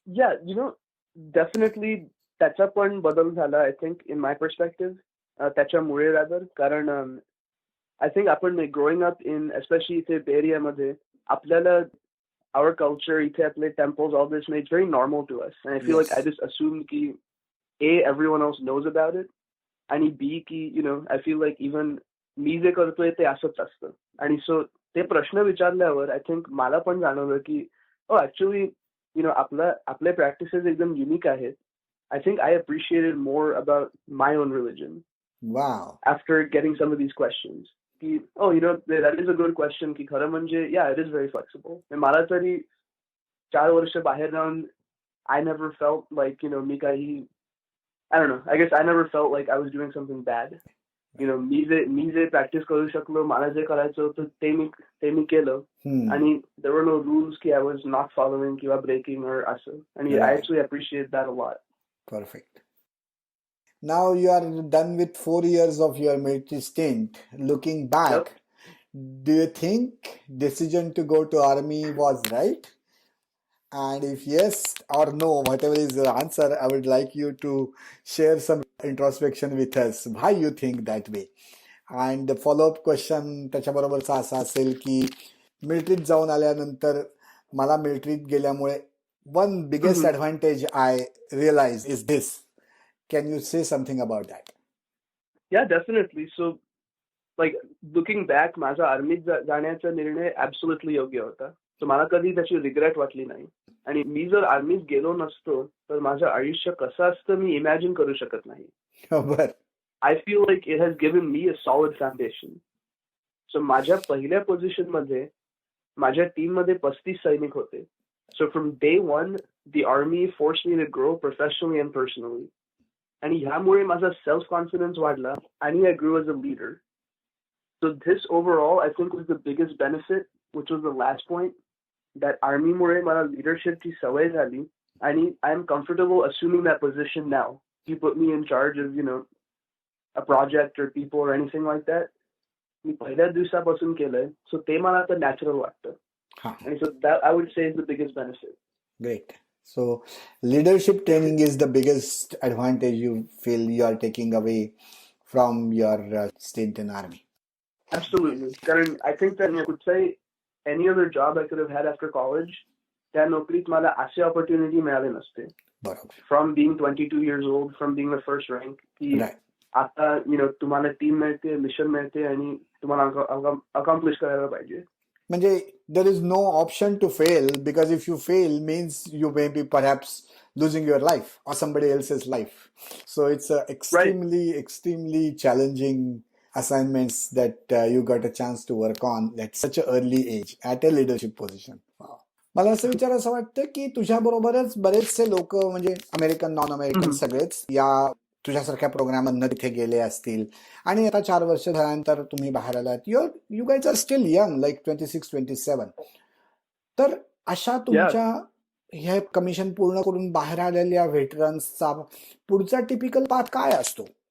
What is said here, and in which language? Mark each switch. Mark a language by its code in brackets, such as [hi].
[en] Yeah, definitely [mr] त्याचा पण बदल झाला, [en] I think, in my perspective, [mr] त्याच्यामुळे [en] Rather. कारण I think आपण growing up in especially [mr] इथे बे एरियामध्ये आपल्याला [en] our culture, [mr] इथे आपले [en] temples, all this, it's very normal to us. And I feel like I just assumed ki A, everyone else knows about it. [mr] आणि B, की [en] I feel like even [mr] मी जे करतोय ते असंच असतं. आणि सो ते प्रश्न विचारल्यावर [en] I think [mr] मला पण जाणवलं की ऍक्च्युली आपले प्रॅक्टिसेस एकदम युनिक आहेत. [en] I think I appreciated more about my own religion wow. after getting some of these questions. की that is a good question. [mr] की खरं म्हणजे [en] yeah, it is very flexible. [mr] मला तरी 4 वर्ष बाहेर राहून [en] I never felt like [mr] मी काही, [en] I don't know, I guess I never felt like I was doing something bad. [mr] मी जे प्रॅक्टिस करू शकलो, मला जे करायचं होतं ते मी केलं. [en] आणि there were no rules की I was not following किंवा breaking or असं. आणि I actually appreciate that a lot. Perfect. Now you are done with 4 years of your military stint. Looking back, do you think decision to go to army was right? And if yes or no, whatever is your answer, I would like you to share some introspection with us. Why you think that way? And the follow-up question [mr] त्याच्याबरोबरचा असा असेल की मिलिटरीत जाऊन आल्यानंतर मला मिलिटरीत गेल्यामुळे [en] one biggest advantage I realized is this. Can you say something about that? Yeah, definitely. So, like, looking back, [mr] माझा आर्मीत जाण्याचा निर्णय absolutely योग्य होता. So मला कधी त्याची रिग्रेट वाटली नाही. आणि मी जर आर्मीत गेलो नसतो तर माझं आयुष्य कसं असतं मी इमॅजिन करू शकत नाही. बरं. [en] I feel like it has given me a solid foundation. [mr] So माझ्या पहिल्या पोझिशन मध्ये माझ्या टीम मध्ये 35 सैनिक होते. [en] So from day one, the army forced me to grow professionally and personally. [mr] आणि ह्यामुळे माझा सेल्फ कॉन्फिडन्स वाढला आणि [en] I grew as a leader. So this overall, I think, was the biggest benefit, which was the last point, that [mr] आर्मीमुळे मला लिडरशिपची सवय झाली आणि [en] I am comfortable assuming that position now. You put me in charge of, a project or people or anything like that. [mr] मी पहिल्या दिवसापासून केलंय, [en] so ते मला आता नॅचरल वाटतं. आणि so that I would say is the biggest benefit. Great. So leadership training is the biggest advantage you feel you are taking away from your stint in army. Absolutely. Karan, I think that I could say any other job I could have had after college, [mr] त्या नोकरीत मला असे opportunity मिळाले नसते. बरोबर. [en] From being 22 years old, from being the first rank, [mr] की आता तुम्हाला टीम मिळते, मिशन मिळते आणि तुम्हाला अकॉम्प्लिश करायला पाहिजे. [en] म्हणजे there is no option to fail, because if you fail means you may be perhaps losing your life or somebody else's life. So it's a extremely challenging assignments that you got a chance to work on at such an early age at a leadership position. Wow. [mr] मला असं विचारायचं वाटतं की तुझ्या बरोबरच बरेचसे लोक, म्हणजे अमेरिकन, नॉन अमेरिकन, सगळेच या तुझ्यासारख्या प्रोग्रामांना तिथे गेले असतील आणि आता 4 वर्ष झाल्यानंतर तुम्ही बाहेर आलात. [en] You guys are still young, like 26-27. [mr] तर अशा तुमच्या हे कमिशन पूर्ण करून बाहेर आलेल्या व्हेटरन्सचा पुढचा टिपिकल पाथ काय असतो?